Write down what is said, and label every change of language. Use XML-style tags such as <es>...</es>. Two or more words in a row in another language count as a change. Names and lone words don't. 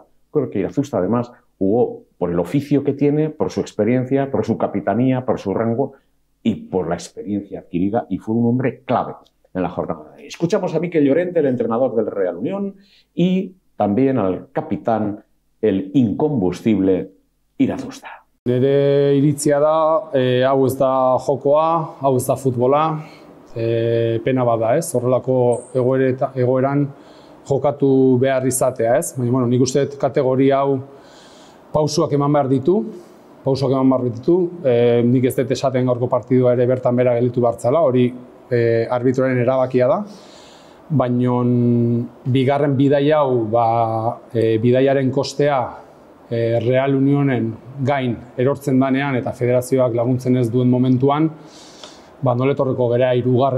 <es>Creo que Irazusta además jugó por el oficio que tiene, por su experiencia, por su capitanía, por su rango y por la experiencia adquirida, y fue un hombre clave en la jornada. Escuchamos a Mikel Llorente, el entrenador del Real Unión, y también al capitán, el incombustible Irazusta.</es> <eu>Nire iritzia da, hau ez da jokoa, hau ez da futbola, pena bada, ez? Horrelako egoeran jokatu behar izatea, ez? Baina, nik uste kategoria hau pausuak eman behar ditu, nik ez dut esaten gaurko partidua ere bertan bera gelditu bartzala, hori arbitroaren erabakia da, baina bigarren bidai hau, bidaiaren kostea Real Unionen gain erortzen danean eta federazioak laguntzen ez duen momentuan, noletorreko gera 3.</eu>